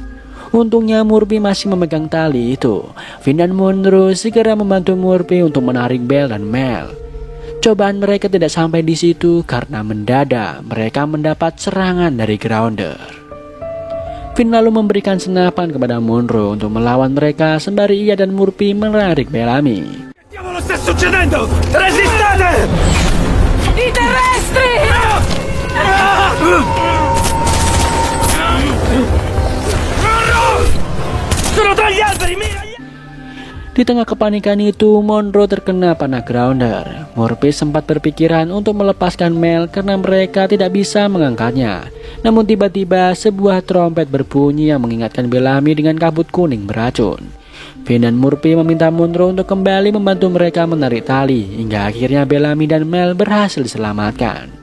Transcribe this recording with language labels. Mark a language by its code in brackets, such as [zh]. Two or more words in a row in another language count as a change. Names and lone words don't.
[id] Untungnya Murphy masih memegang tali itu. Finn dan Monroe segera membantu Murphy untuk menarik Bell dan Mel. Cobaan mereka tidak sampai di situ karena mendadak mereka mendapat serangan dari Grounder. Finn lalu memberikan senapan kepada Monroe untuk melawan mereka sembari ia dan Murphy menarik Bellamy. [it] Diavolo sta succedendo? Resistate! I terrestri! Sono tra gli alberi, mira! [id] Di tengah kepanikan itu, Monroe terkena panah Grounder. Murphy sempat berpikiran untuk melepaskan Mel karena mereka tidak bisa mengangkatnya. Namun tiba-tiba sebuah trompet berbunyi yang mengingatkan Bellamy dengan kabut kuning beracun. Finn dan Murphy meminta Monroe untuk kembali membantu mereka menarik tali, hingga akhirnya Bellamy dan Mel berhasil diselamatkan.